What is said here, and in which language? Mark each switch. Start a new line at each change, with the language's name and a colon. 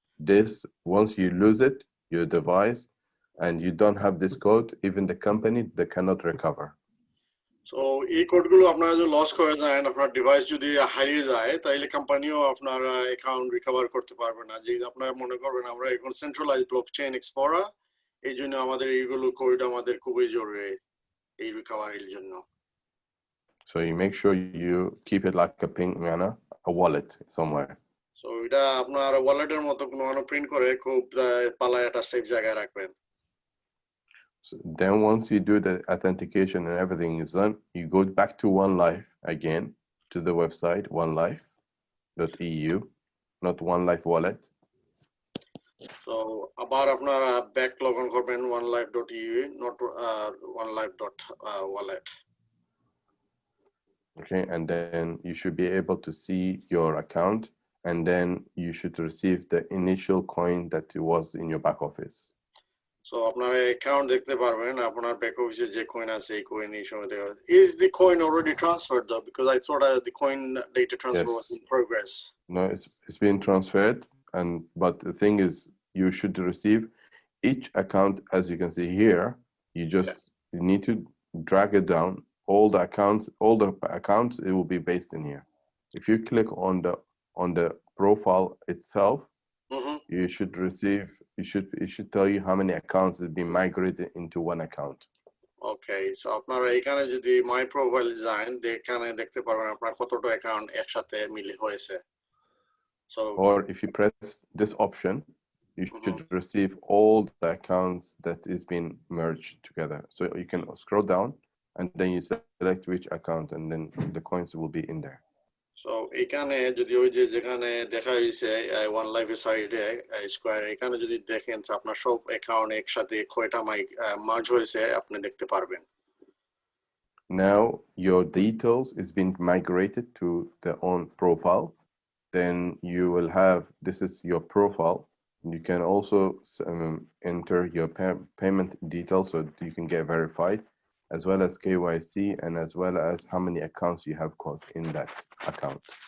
English: This, once you lose it, your device, and you don't have this code, even the company, they cannot recover.
Bangla: So এই কোডগুলো আপনারা যদি loss করে যায়, আপনার device যদি হারিয়ে যায়, তাহলে কোম্পানিও আপনার অ্যাকাউন্ট রিকভার করতে পারবে না। যে আপনারা মনে করবেন আমরা এখন সেন্ট্রালাইজড ব্লকচেইন এক্সপ্লোরার, এই জন্য আমাদের এইগুলো কোড আমাদের খুবই জরুরি এই রিকভারির জন্য।
English: So you make sure you keep it like a wallet somewhere.
Bangla: So এটা আপনার ওয়ালেটের মতো কোনো প্রিন্ট করে খুব পালায় একটা সেফ জায়গায় রাখবেন।
English: So then once you do the authentication and everything is done, you go back to One Life again, to the website onelife.eu, not One Life wallet.
Bangla: So আবার আপনারা ব্যাক লগ অন করবেন onelife.eu,
English: not onelife.wallet. Okay, and then you should be able to see your account, and then you should receive the initial coin that was in your back office.
Bangla: So আপনার account দেখতে পারবেন, আপনার back অফিসে যে coin আছে এই coin এই সময় দেখা।
English: Is the coin already transferred though? Because I thought the coin data transfer was in progress. No, it's been transferred, but the thing is, you should receive each account, as you can see here. You you need to drag it down. All the accounts, it will be based in here. If you click on the profile itself, you should receive. It should tell you how many accounts have been migrated into one account. Okay, so
Bangla: আপনারা এখানে যদি মাই profile যান, এখানে দেখতে পারবেন আপনার কতটা account একসাথে মিলে হয়েছে।
English: So or if you press this option, you should receive all the accounts that is being merged together. So you can scroll down, and then you select which account, and then the coins will be in there.
Bangla: So এখানে যদি ওই যে যেখানে দেখা হয়েছে one লাইফের সাইডে square, এখানে যদি দেখেন আপনার সব অ্যাকাউন্ট একসাথে কয়টা মার্জ হয়েছে আপনি দেখতে পারবেন।
English: Now your details is being migrated to the own profile. Then you will have, this is your profile. You can also enter your payment details so you can get verified, as well as KYC, and as well as how many accounts you have got in that account.